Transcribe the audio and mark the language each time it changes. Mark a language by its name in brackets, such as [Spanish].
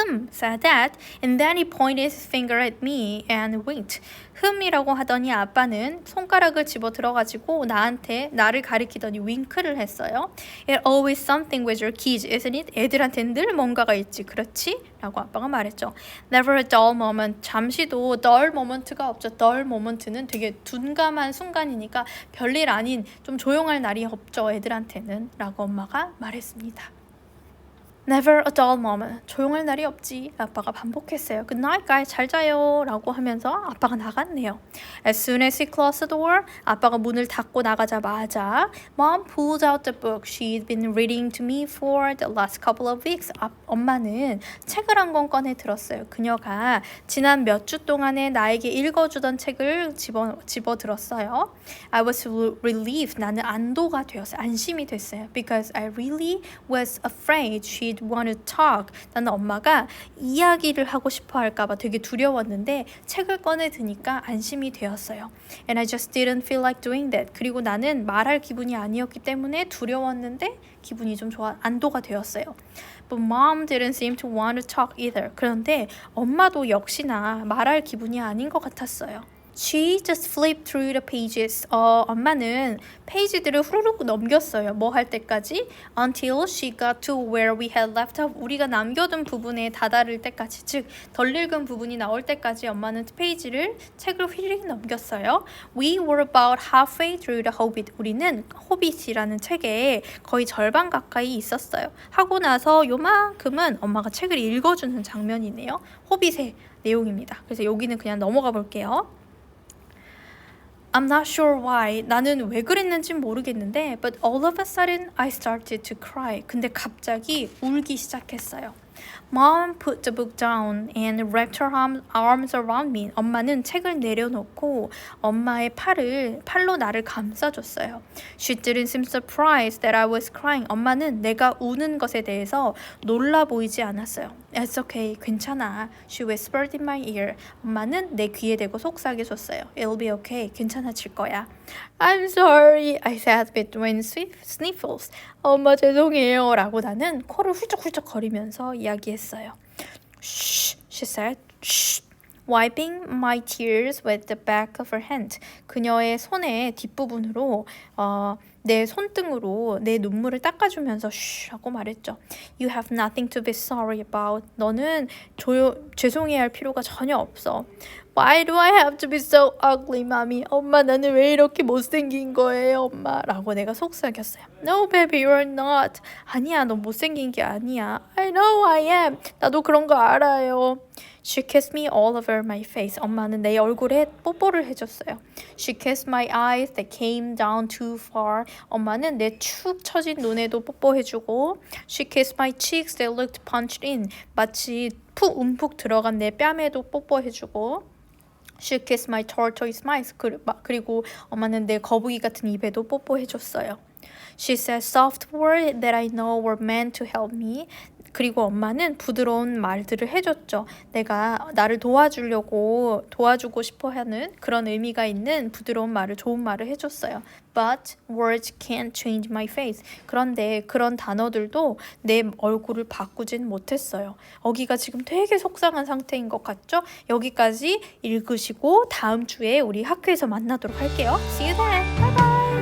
[English] said that, and then he pointed his finger at me and winked. [Korean] 이라고 하더니 아빠는 손가락을 집어 들어가지고 나를 가리키더니 윙크를 했어요. [English] It always something with your kids, isn't it? [Korean] 애들한테는 늘 뭔가가 있지, 그렇지? 라고 아빠가 말했죠. [English] Never a dull moment. [Korean] 잠시도 [English] dull moment [Korean] 가 없죠. dull moment는 되게 둔감한 순간이니까 별일 아닌 좀 조용할 날이 없죠, 애들한테는. 라고 엄마가 말했습니다. [English] Never a dull moment. [Korean] 조용할 날이 없지. 아빠가 반복했어요. [English] Good night, guys. [Korean] 잘 자요. 라고 하면서 아빠가 나갔네요. [English] As soon as he closed the door, [Korean] 아빠가 문을 닫고 나가자마자 [English] Mom pulled out the book she'd been reading to me for the last couple of weeks. [Korean] 엄마는 책을 한 권 꺼내 들었어요. 그녀가 지난 몇 주 동안에 나에게 읽어주던 책을 집어 들었어요. [English] I was relieved. [Korean] 나는 안도가 되었어요. 안심이 됐어요. [English] Because I really was afraid she'd want to talk. [Korean] 나는 엄마가 이야기를 하고 싶어 할까봐 되게 두려웠는데 책을 꺼내 드니까 안심이 되었어요. [English] And I just didn't feel like doing that. [Korean] 그리고 나는 말할 기분이 아니었기 때문에 두려웠는데 기분이 좀 안도가 되었어요. [English] But mom didn't seem to want to talk either. [Korean] 그런데 엄마도 역시나 말할 기분이 아닌 것 같았어요. [English] She just flipped through the pages. [Korean] 엄마는 페이지들을 후루룩 넘겼어요. 뭐 할 때까지? [English] Until she got to where we had left off. [Korean] 우리가 남겨둔 부분에 다다를 때까지, 즉 덜 읽은 부분이 나올 때까지 엄마는 책을 휘리릭 넘겼어요. [English] We were about halfway through the Hobbit. [Korean] 우리는 호빗이라는 책에 거의 절반 가까이 있었어요. 하고 나서 요만큼은 엄마가 책을 읽어주는 장면이네요. 호빗의 내용입니다. 그래서 여기는 그냥 넘어가 볼게요. [English] I'm not sure why. [Korean] 나는 왜 그랬는지 모르겠는데 [English] But all of a sudden I started to cry. [Korean] 근데 갑자기 울기 시작했어요. [English] Mom put the book down and wrapped her arms around me. [Korean] 엄마는 책을 내려놓고 엄마의 팔로 나를 감싸줬어요. [English] She didn't seem surprised that I was crying. [Korean] 엄마는 내가 우는 것에 대해서 놀라 보이지 않았어요. [English] It's okay. [Korean] 괜찮아. [English] She whispered in my ear. [Korean] 엄마는 내 귀에 대고 속삭여줬어요. [English] It'll be okay. [Korean] 괜찮아질 거야. [English] I'm sorry. I said between sniffles. [Korean] 엄마 죄송해요. 라고 나는 코를 훌쩍훌쩍 거리면서 이야기했어요. [English] Shh, she said. Shh. Wiping my tears with the back of her hand. [Korean] 그녀의 손의 뒷부분으로 내 손등으로 내 눈물을 닦아주면서 쉬 하고 말했죠. [English] You have nothing to be sorry about. [Korean] 너는 죄송해할 필요가 전혀 없어. [English] Why do I have to be so ugly, mommy? [Korean] 엄마 나는 왜 이렇게 못생긴 거예요, 엄마? 라고 내가 속삭였어요. [English] No, baby, you're not. [Korean] 아니야, 너 못생긴 게 아니야. [English] I know I am. [Korean] 나도 그런 거 알아요. [English] She kissed me all over my face. [Korean] 엄마는 내 얼굴에 뽀뽀를 해줬어요. [English] She kissed my eyes that came down too far. [Korean] 엄마는 내 축 처진 눈에도 뽀뽀해주고 [English] She kissed my cheeks that looked punched in. [Korean] 마치 움푹 들어간 내 뺨에도 뽀뽀해주고 [English] She kissed my tortoise mouth. [Korean] 그리고 엄마는 내 거북이 같은 입에도 뽀뽀해줬어요. [English] She said soft words that I know were meant to help me. [Korean] 그리고 엄마는 부드러운 말들을 해줬죠. 내가 나를 도와주고 싶어하는 그런 의미가 있는 부드러운 말을, 좋은 말을 해줬어요. [English] But words can't change my face. [Korean] 그런데 그런 단어들도 내 얼굴을 바꾸진 못했어요. 어기가 지금 되게 속상한 상태인 것 같죠? 여기까지 읽으시고 다음 주에 우리 학교에서 만나도록 할게요. [English] See you then. Bye bye.